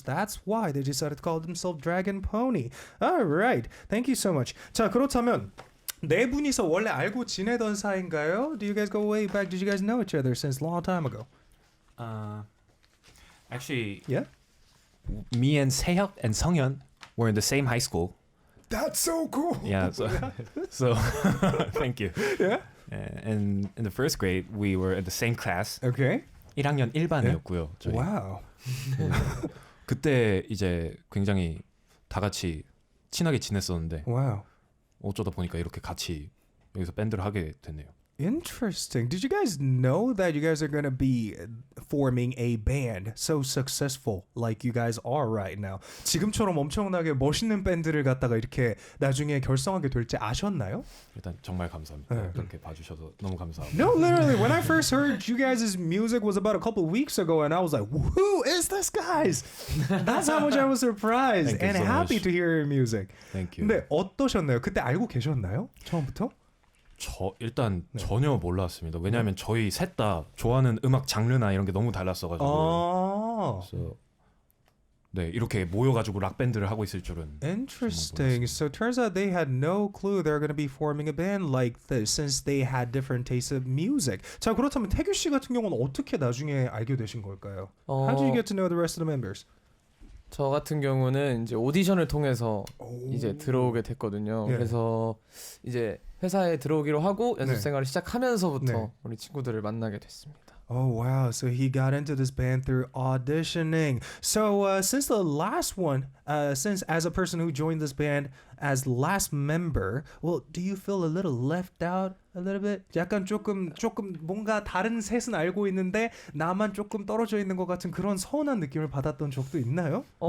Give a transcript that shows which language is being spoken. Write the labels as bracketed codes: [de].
[en] That's why they decided to call themselves Dragон포니. All right, thank you so much. [ko] 자, 그렇다면 네 분이서 원래 알고 지내던 사이인가요? [en] Do you guys go way back? Did you guys know each other since a long time ago? Actually, Yeah. me and Sehyuk and Sungyeon were in the same high school. That's so cool. Yeah, so thank you. Yeah. And in the first grade, we were in the same class. Okay. [ko] 1학년 1반이었고요. 저희. [en] Wow. [ko] 그때 이제 굉장히 다 같이 친하게 지냈었는데 [en] Wow. [ko] 어쩌다 보니까 이렇게 같이 여기서 밴드를 하게 됐네요. [en] Interesting. Did you guys know that you guys are going to be forming a band so successful like you guys are right now? [ko] 지금처럼 엄청나게 멋있는 밴드를 갖다가 이렇게 나중에 결성하게 될지 아셨나요? 일단 정말 감사합니다. 네. 그렇게 봐주셔서 너무 감사합니다. [en] No, literally, when I first heard you guys' music was about a couple of weeks ago, and I was like, who is this, guys? That's how much I was surprised Thank you and so happy much. to hear your music. Thank you. [ko] 근데 어떠셨나요? 그때 알고 계셨나요? 처음부터? 저 일단 전혀 몰랐습니다. 왜냐하면 저희 셋 다 좋아하는 음악 장르나 이런 게 너무 달랐어가지고. 그래서 네 이렇게 모여가지고 락 밴드를 하고 있을 줄은. [en] Interesting. So it turns out they had no clue they're going to be forming a band like this since they had different tastes of music. [ko] 자, 그렇다면 태규 씨 같은 경우는 어떻게 나중에 알게 되신 걸까요? [en] How did you get to know the rest of the members? [ko] 저 같은 경우는 이제 오디션을 통해서 이제 들어오게 됐거든요. 예. 그래서 이제 회사에 들어오기로 하고 연습 네. 생활을 시작하면서부터 네. 우리 친구들을 만나게 됐습니다. [en] Oh wow, so he got into this band through auditioning. So since the last one, since as a person who joined this band as last member, well, do you feel a little left out a little bit? [ko] 약간 조금 뭔가 다른 셋은 알고 있는데 나만 조금 떨어져 있는 것 같은 그런 서운한 느낌을 받았던 적도 있나요?